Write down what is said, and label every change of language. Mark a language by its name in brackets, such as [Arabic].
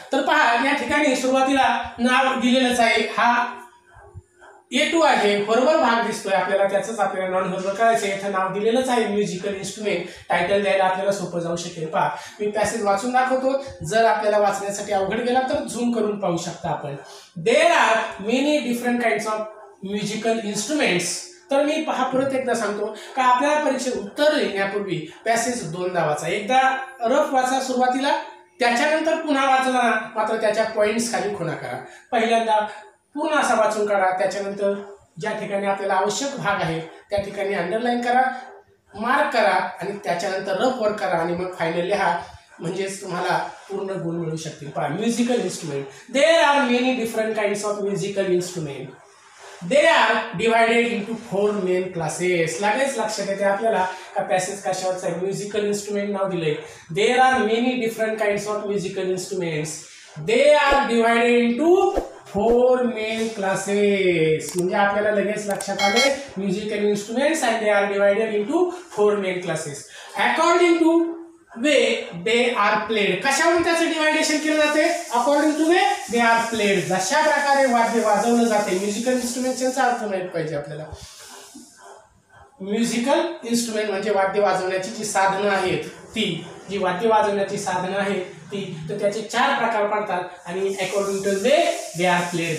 [Marathi] तर पहा, या ठिकाणी सुरुवातीला नाव दिलेलंच आहे, हा A2 आहे, व्हर्बल भाग दिसतोय आपल्याला, त्याचंच आपल्याला नॉन व्हर्बल करायचं आहे. इथं नाव दिलेलंच आहे म्युझिकल इन्स्ट्रुमेंट. टायटल द्यायला आपल्याला सोपं जाऊ शकेल. पहा, मी पॅसेज वाचून दाखवतो, जर आपल्याला वाचण्यासाठी अवघड गेला तर झूम करून पाहू शकता आपण. [English] There are many different kinds of musical instruments. [Marathi] तर मी पहा परत एकदा सांगतो का आपल्याला परीक्षेत उत्तर लिहिण्यापूर्वी पॅसेज 2दा वाचा. एकदा रफ वाचा सुरुवातीला, त्याच्यानंतर पुन्हा वाचला मात्र त्याच्या पॉईंट्स खाली खुणा करा. पहिल्यांदा पूर्ण असा वाचून काढा, त्याच्यानंतर ज्या ठिकाणी आपल्याला आवश्यक भाग आहे त्या ठिकाणी अंडरलाईन करा, मार्क करा आणि त्याच्यानंतर रफ वर्क करा आणि मग फायनल लिहा. म्हणजेच तुम्हाला पूर्ण गुण मिळू शकतील. पहा, musical instrument. [English] There are many different kinds of musical instrument. They are divided into 4 main classes. [Marathi] लगेच लक्षात येते आपल्याला का पॅसेज कशावरचा आहे. म्युझिकल इन्स्ट्रुमेंट नाव दिलंय. [English] There are many different kinds of musical instruments. They are divided into 4 main classes. [Marathi] म्हणजे आपल्याला लगेच लक्षात आले musical instruments [English] and they are divided into 4 main classes. According to way they are played. [Marathi] कशावरून त्याचं deviation केलं जाते? [English] According to way they are played. [Marathi] जशा प्रकारे वाद्य वाजवलं जाते. म्युझिकल इन्स्ट्रुमेंटचा अर्थ माहित पाहिजे आपल्याला. म्युझिकल इन्स्ट्रुमेंट म्हणजे वाद्य वाजवण्याची जी साधनं आहेत, ती जी वाद्य वाजवण्याची साधनं आहेत ती, तर त्याचे 4 प्रकार पडतात आणि [English] According to way they are played.